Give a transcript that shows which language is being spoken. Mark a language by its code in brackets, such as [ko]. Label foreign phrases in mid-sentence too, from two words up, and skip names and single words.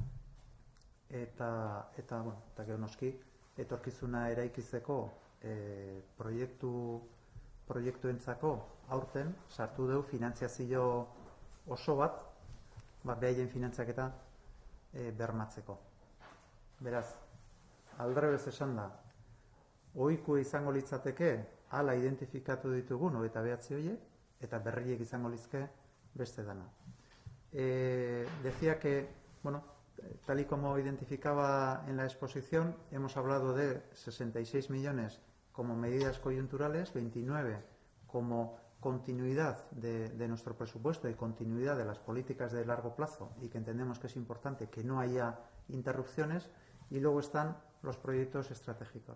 [eu] Eta gero noski, etorkizuna eraikizeko proiektuentzako aurten sartu dugu finantziazio oso bat, behaien finantziaketa bermatzeko. Beraz, aldrebez esan da, ohiko izango litzateke hala identifikatu ditugun 29 horiek, eta berriek izango lizke beste dana. [es] Decía que, tal y como identificaba en la exposición, hemos hablado de 66 millones como medidas coyunturales, 29 como continuidad de nuestro presupuesto y continuidad de las políticas de largo plazo, y que entendemos que es importante que no haya interrupciones, y luego están los proyectos estratégicos.